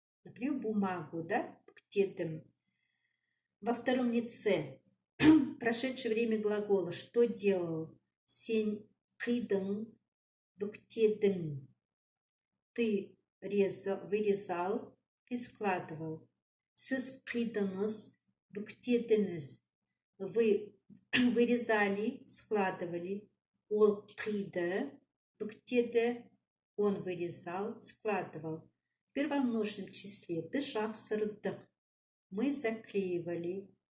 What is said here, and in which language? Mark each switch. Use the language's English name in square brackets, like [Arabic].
[Russian] Например, бумагу, да, бүктедім. Во втором лице прошедшее время глагола. Что делал? [Kazakh] Сен қидың, бүктедің. [Russian] Ты вырезал, ты складывал. [Kazakh] Сіз қидыңыз, бүктедіңіз. [Russian] Вы вырезали, складывали. [Kazakh] Ол қиды, бүктеді. [Russian] Он вырезал, складывал. Теперь во множественном числе. [Kazakh] Біз жапсырдық. [Russian] Мы заклеивали.